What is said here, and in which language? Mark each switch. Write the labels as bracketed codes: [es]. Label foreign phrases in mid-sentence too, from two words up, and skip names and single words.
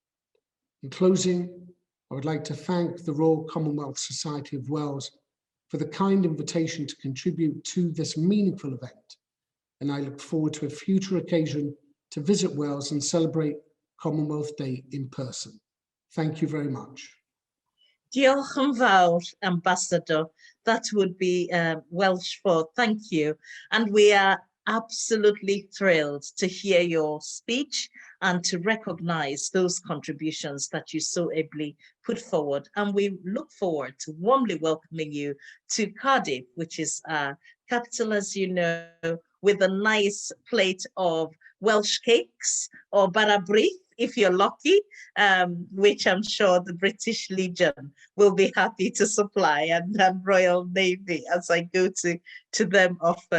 [en] In closing, I would like to thank the Royal Commonwealth Society of Wales for the kind invitation to contribute to this meaningful event, and I look forward to a future occasion to visit Wales and celebrate Commonwealth Day in person. Thank you very much. [cy] Diolch yn fawr, [en] Ambassador. That would be Welsh for thank you. And we are absolutely thrilled to hear your speech and to recognize those contributions that you so ably put forward. And we look forward to warmly welcoming you to Cardiff, which is our capital, as you know, with a nice plate of Welsh cakes or barabrith, if you're lucky, which I'm sure the British Legion will be happy to supply, and Royal Navy, as I go to them often.